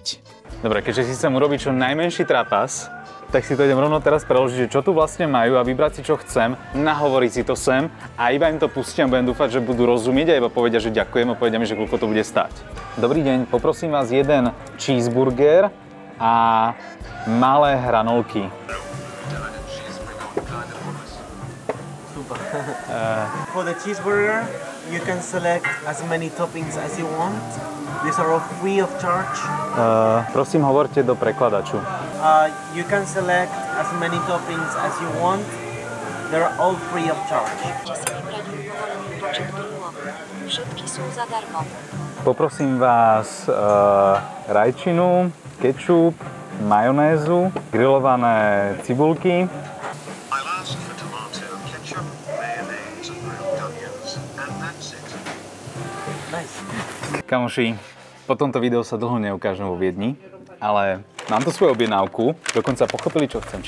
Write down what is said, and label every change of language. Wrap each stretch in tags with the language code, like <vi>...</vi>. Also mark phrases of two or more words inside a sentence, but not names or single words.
<sk>Dobre, keďže si chcem urobiť čo najmenší trapas, tak si to idem rovno teraz preložiť, že čo tu vlastne majú a vybrať si čo chcem, nahovoriť si to sem a iba im to pustím a budem dúfať, že budú rozumieť a iba povedia, že ďakujem a povedia mi, že koľko to bude stáť. Dobrý deň, poprosím vás jeden cheeseburger a malé hranolky.</sk> <en>For the cheeseburger, you can select as many toppings as you want. These are all free of charge.</en> <sk>Prosím, hovorte do prekladaču.</sk> <en>You can select as many toppings as you want. They're all free of charge.</en> <sk>Všetky sú zadarmo. Poprosím vás rajčinu, kečup, majonézu, grillované cibulky. Kamoši, po tomto videu sa dlho neukážem vo Viedni, ale mám tu svoju objednávku, dokonca pochopili, čo chcem.</sk>